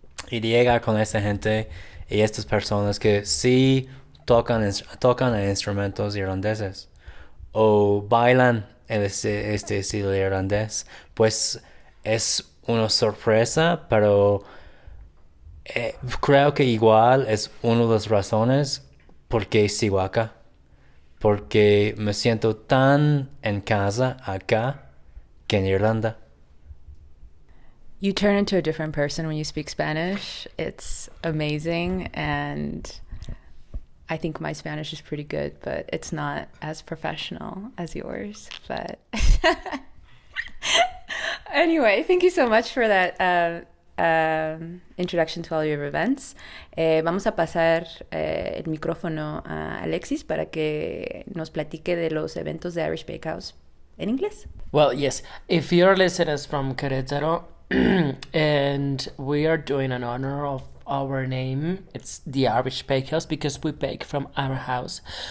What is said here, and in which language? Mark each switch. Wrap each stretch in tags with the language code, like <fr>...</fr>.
<es>Y llegar con esta gente y estas personas que sí tocan instrumentos irlandeses o bailan en este estilo irlandés, pues es una sorpresa, pero creo que igual es una de las razones por qué sigo acá. Porque me siento tan en casa acá que en Irlanda.</es> <en>You turn into a different person when you speak Spanish. It's amazing, and I think my Spanish is pretty good, but it's not as professional as yours. But anyway, thank you so much for that introduction to all your events.</en> <es>Vamos a pasar el micrófono a Alexis para que nos platique de los eventos de Irish Bakehouse en inglés.</es> <en>Well, yes. If you're listeners from Queretaro, and we are doing an honor of our name, it's the Irish Bakehouse because we bake from our house.</en>